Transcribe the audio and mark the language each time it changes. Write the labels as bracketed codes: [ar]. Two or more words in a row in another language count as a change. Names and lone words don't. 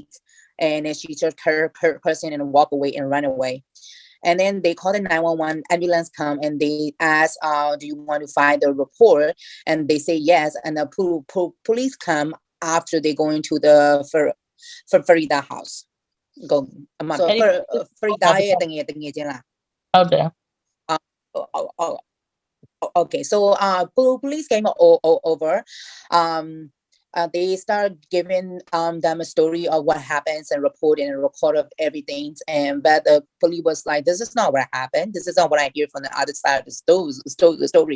[en] And then she just her person and walk away and run away. And then they called the 911, ambulance come, and they ask, "Do you want to file the report?" And they say yes. And the police come after they go into the Farida house. Go. So [my] Farida ရဲ့တငယ်ချင်းလား ဟုတ်တယ် [en] Okay, so police came over. They start giving them a story of what happens and reporting and record of everything. But the police was like, "This is not what happened. This is not what I hear from the other side of the story."